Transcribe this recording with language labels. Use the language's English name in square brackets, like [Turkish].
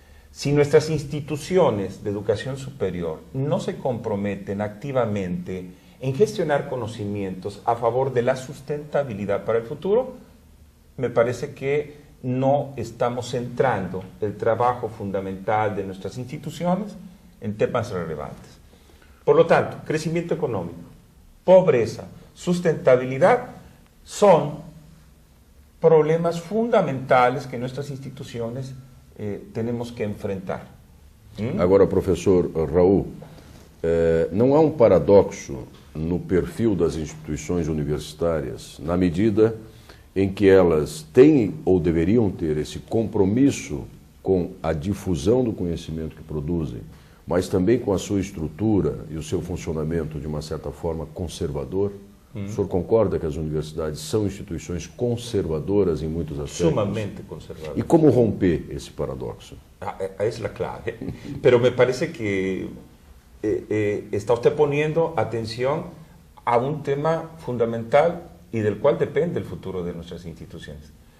[Spanish] Si nuestras instituciones de educación superior no se comprometen activamente en gestionar conocimientos a favor de la sustentabilidad para el futuro, me parece que no estamos centrando el trabajo fundamental de nuestras instituciones en temas relevantes. Por lo tanto, crecimiento económico, pobreza, sustentabilidad son problemas fundamentales que nuestras instituciones tenemos que enfrentar. [Portuguese] Agora, professor Raul, não há um paradoxo no perfil das instituições universitárias, na medida em que elas têm ou deveriam ter esse compromisso com a difusão do conhecimento que produzem, mas também com a sua estrutura e o seu funcionamento de uma certa forma conservador? O senhor concorda que as universidades são instituições conservadoras em muitos aspectos? [Spanish] Sumamente conservadoras. [Portuguese] E como romper esse paradoxo? [Spanish] Es la clave. Pero me parece que está usted poniendo atención a un tema fundamental y del cual depende el futuro de nuestras instituciones.